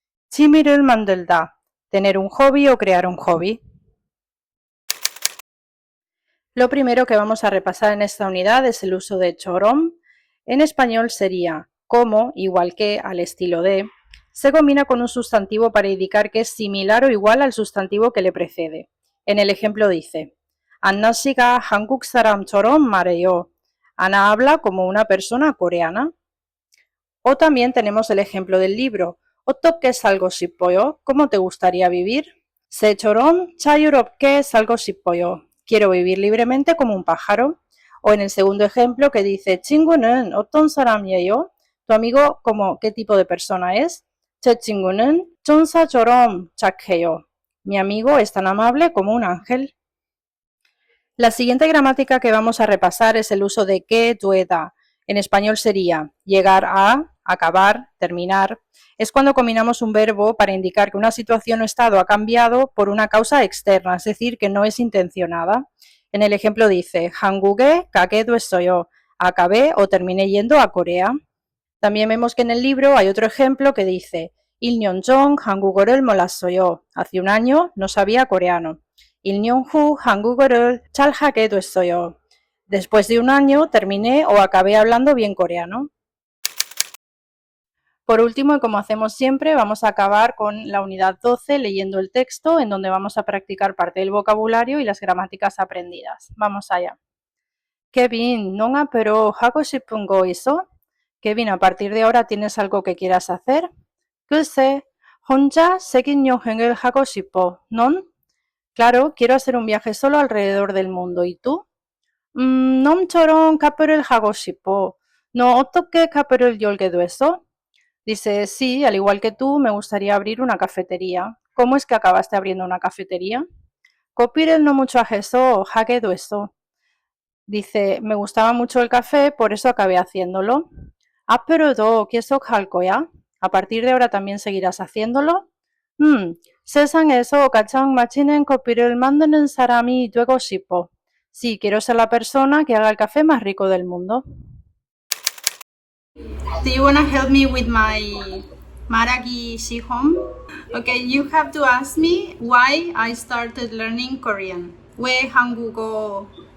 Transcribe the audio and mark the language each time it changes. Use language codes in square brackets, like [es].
[ko] 취미를 만들다, [es] tener un hobby o crear un hobby. Lo primero que vamos a repasar en esta unidad es el uso de 처럼. En español sería como, igual que, al estilo de. Se combina con un sustantivo para indicar que es similar o igual al sustantivo que le precede. En el ejemplo dice, [ko] 안나 씨가 한국 사람처럼 말해요. [es] Ana habla como una persona coreana. O también tenemos el ejemplo del libro. [ko] 어떻게 살고 싶어요? [es] ¿Cómo te gustaría vivir? [ko] 새처럼 자유롭게 살고 싶어요. [es] Quiero vivir libremente como un pájaro. O en el segundo ejemplo que dice [ko] 친구는 어떤 사람이에요? [es] Tu amigo, como, ¿qué tipo de persona es? [ko] 제 친구는 천사처럼 착해요. [es] Mi amigo es tan amable como un ángel. La siguiente gramática que vamos a repasar es el uso de que, dueda. En español sería llegar a, acabar, terminar. Es cuando combinamos un verbo para indicar que una situación o estado ha cambiado por una causa externa, es decir, que no es intencionada. En el ejemplo dice, [ko] 한국에 가게 됐어요. [es] Acabé o terminé yendo a Corea. También vemos que en el libro hay otro ejemplo que dice, [ko] 1년 전 한국어를 몰랐어요. [es] Hace un año no sabía coreano. [ko] 1년 후 한국어를 잘하게 됐어요. [es] Después de un año terminé o acabé hablando bien coreano. Por último, y como hacemos siempre, vamos a acabar con la unidad 12 leyendo el texto, en donde vamos a practicar parte del vocabulario y las gramáticas aprendidas. Vamos allá. Kevin, ¿no pero [ko] 하고 싶은 거 있어? [es] Kevin, a partir de ahora tienes algo que quieras hacer? [ko] 글쎄, 혼자 세계 여행을 하고 싶어. 넌? [es] Claro, quiero hacer un viaje solo alrededor del mundo. ¿Y tú? [ko] 너처럼 카페를 하고 싶어. ¿No 어떻게 카페를 열게 됐어? [es] Dice, sí, al igual que tú, me gustaría abrir una cafetería. ¿Cómo es que acabaste abriendo una cafetería? [ko] 커피를 너무 좋아해서 하게 됐어. [es] Dice, me gustaba mucho el café, por eso acabé haciéndolo. [ko] 앞으로도 계속 할 거야? [es] A partir de ahora también seguirás haciéndolo. [ko] 세상에서 가장 맛있는 커피를 만드는 사람이 되고 싶어. [es] Sí, quiero ser la persona que haga el café más rico del mundo. [en] Do you want to help me with my [ko] 말하기 시험? [en] Okay, you have to ask me why I started learning Korean. [ko] 왜 한국어